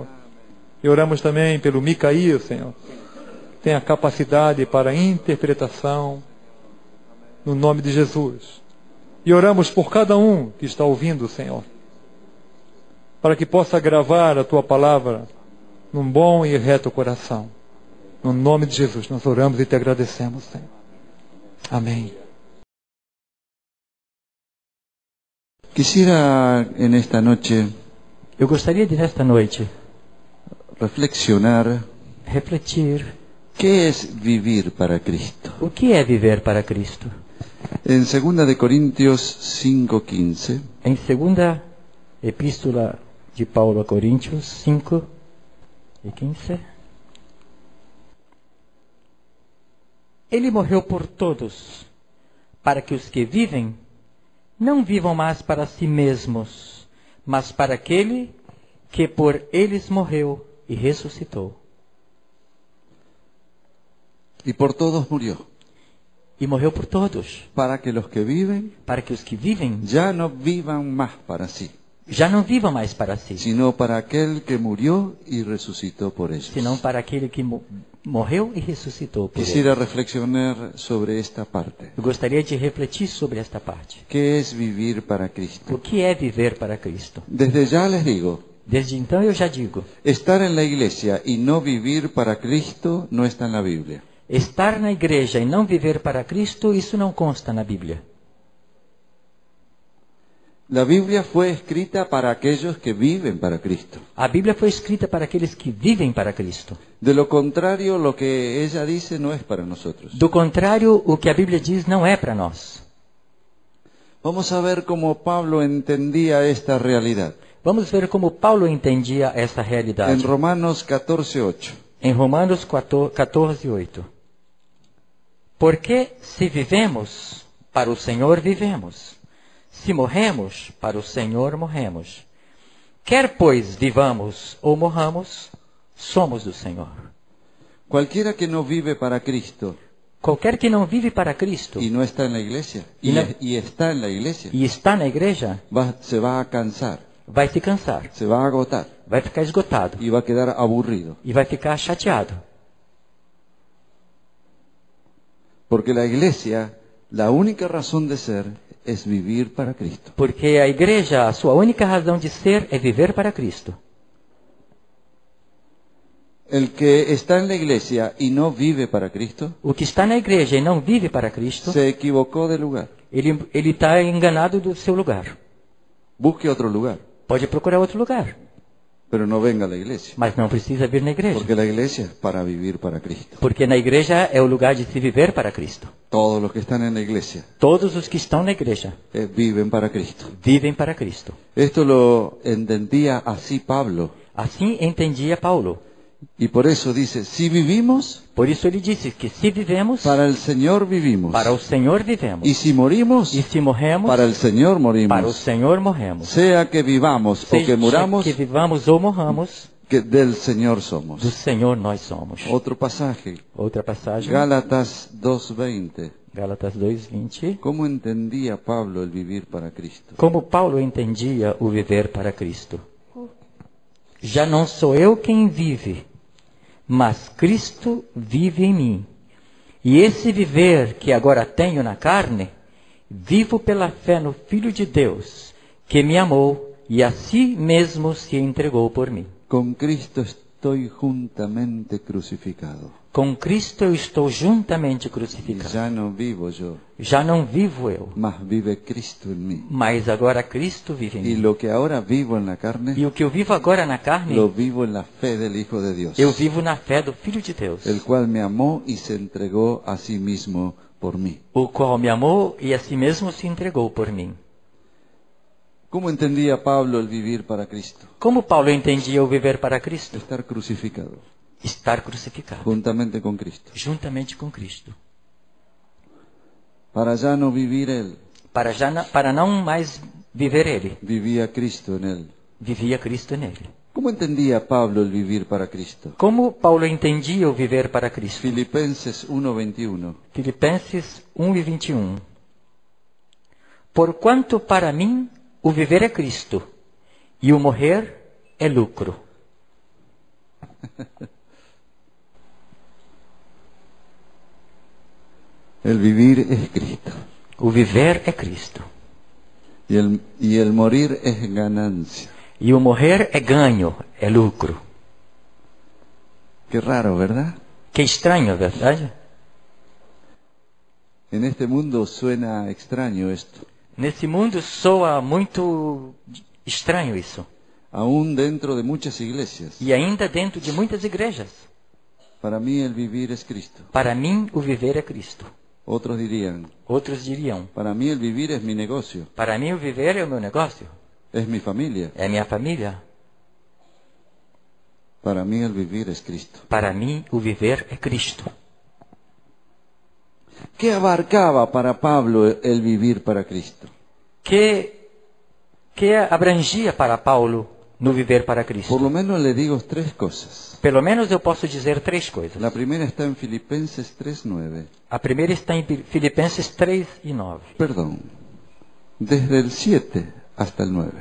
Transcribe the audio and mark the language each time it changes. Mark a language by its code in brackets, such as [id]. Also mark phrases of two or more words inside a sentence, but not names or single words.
[pt] E oramos também pelo Micaías, Senhor. Tem a capacidade para interpretação, no nome de Jesus. E oramos por cada um que está ouvindo, Senhor, para que possa gravar a Tua palavra num bom e reto coração. No nome de Jesus, nós oramos e Te agradecemos, Senhor. Amém. [es] Quisiera en esta noche [pt] Eu gostaria de, nesta noite, [es] reflexionar [pt] refletir [es] qué es vivir para Cristo. [pt] o que é viver para Cristo. [es] En 2 de Corintios 5:15, [pt] Em 2ª Epístola de Paulo a Coríntios 5:15, Ele morreu por todos, para que os que vivem não vivam mais para si mesmos, mas para aquele que por eles morreu e ressuscitou. [es] y por todos murió, [pt] E morreu por todos, [es] para que los que viven [pt] para que os que vivem [es] ya no vivan más para sí, [pt] já não vivam mais para si, [es] sino para aquel que murió y resucitó por ellos. [pt] senão para aquele que morreu e ressuscitou por [es] Quisiera [pt] eles. [es] reflexionar sobre esta parte. [pt] Eu gostaria de refletir sobre esta parte. [es] ¿Qué es vivir para Cristo? [pt] O que é viver para Cristo? [es] Desde ya les digo, [pt] Desde então eu já digo, [es] estar en la iglesia y no vivir para Cristo no está en la Biblia. [pt] estar na igreja e não viver para Cristo, isso não consta na Bíblia. [es] La Biblia fue escrita para aquellos que viven para Cristo. [pt] A Bíblia foi escrita para aqueles que vivem para Cristo. [es] De lo contrario, lo que ella dice no es para nosotros. [pt] Do contrário, o que a Bíblia diz não é para nós. [es] Vamos a ver cómo Pablo entendía esta realidad. [pt] Vamos ver como Paulo entendia essa realidade. [es] En Romanos 14:8. [pt] Em Romanos 14:8. Porque se vivemos, para o Senhor vivemos. Se morremos, para o Senhor morremos. Quer, pois, vivamos ou morramos, somos do Senhor. [es] Cualquiera que no vive para Cristo [pt] Qualquer que não vive para Cristo [es] y no está en la iglesia, Y no- y está en la iglesia, [pt] e está na igreja, [es] se va a cansar, [pt] vai se cansar, [es] se va a agotar [pt] vai ficar esgotado [es] y va a quedar aburrido. [pt] e vai ficar chateado. [es] Porque la iglesia, la única razón de ser es vivir para Cristo. [pt] Porque a igreja, a sua única razão de ser é viver para Cristo. [es] El que está en la iglesia y no vive para Cristo, [pt] O que está na igreja e não vive para Cristo, [es] se equivocó de lugar. [pt] ele está enganado do seu lugar. [es] Busque otro lugar, [pt] Pode procurar outro lugar, [es] pero no venga a la iglesia. [pt] mas não precisa vir na igreja. [es] Porque la iglesia es para vivir para Cristo. [pt] Porque na igreja é o lugar de se viver para Cristo. [es] Todos los que están en la iglesia [pt] Todos os que estão na igreja [es] viven para Cristo. [pt] vivem para Cristo. [es] Esto lo entendía así Pablo. [pt] Assim entendia Paulo. [es] Y por eso dice, si vivimos, [pt] Por isso ele disse que se vivemos, [es] para el Señor vivimos. [pt] para o Senhor vivemos. [es] Y si morimos, [pt] E se morremos, [es] para el Señor [pt] para o [es] morimos. [pt] Senhor morremos. [es] Sea que vivamos o que [pt] Seja [es] muramos, [pt] que vivamos ou morramos, [es] que del Señor somos. [pt] do Senhor nós somos. [es] Otro pasaje, [pt] Outra passagem, [es] Gálatas 2:20. [pt] Gálatas 2:20. [es] ¿Cómo entendía Pablo el vivir para Cristo? [pt] Como Paulo entendia o viver para Cristo. Já não sou eu quem vive, mas Cristo vive em mim. E esse viver que agora tenho na carne, vivo pela fé no Filho de Deus, que me amou e a si mesmo se entregou por mim. [es] Con Cristo estoy juntamente crucificado. [pt] Com Cristo eu estou juntamente [es] Y [pt] crucificado. [es] ya no vivo yo, [pt] Já não vivo eu, [es] mas vive Cristo en mí. [pt] mas agora Cristo vive em [es] Y [pt] mim. [es] lo que ahora vivo en la carne, [pt] E o que eu vivo agora na carne, [es] lo vivo en la fe del Hijo de Dios, [pt] eu vivo na fé do Filho de Deus, [es] el cual me amó y se entregó a sí mismo por mí. [pt] o qual me amou e a si mesmo se entregou por mim. [es] ¿Cómo entendía Pablo el vivir para Cristo? [pt] Como Paulo entendia o viver para Cristo? [es] Estar crucificado, [pt] Estar crucificado, [es] juntamente con Cristo. [pt] juntamente com Cristo. [es] Para ya no vivir él, [pt] Para não mais viver ele, [es] vivía Cristo en él. [pt] vivia Cristo nele. [es] ¿Cómo entendía Pablo el vivir para Cristo? [pt] Como Paulo entendia o viver para Cristo? [es] Filipenses 1:21. [pt] Filipenses 1:21. Porquanto para mim o viver é Cristo, e o morrer é lucro. [es] El vivir es Cristo [pt] O viver é Cristo, [es] y el morir es ganancia. [pt] e o morrer é ganho, é lucro. [es] Qué raro, ¿verdad? [pt] Que estranho, verdade? [es] En este mundo suena extraño esto. [pt] Nesse mundo soa muito estranho isso. [es] Aún dentro de muchas iglesias. [pt] E ainda dentro de muitas igrejas. [es] Para mí el vivir es Cristo. [pt] Para mim, o viver é Cristo. [es] Otros dirían, [pt] Outros diriam, [es] para mí el vivir es mi negocio, [pt] para mim o viver é o meu negócio, [es] es mi familia. [pt] é minha família. [es] Para mí el vivir es Cristo. [pt] Para mim, o viver é Cristo. [es] ¿Qué abarcaba para Pablo el vivir para Cristo? [pt] Que abrangia para Paulo no viver para [es] Por [pt] Cristo? [es] lo menos le digo tres cosas. [pt] Pelo menos eu posso dizer três coisas. [es] La primera está en Filipenses 3:9. [pt] A primeira está em Filipenses 3:9. [es] Perdón, desde el 7 hasta el 9.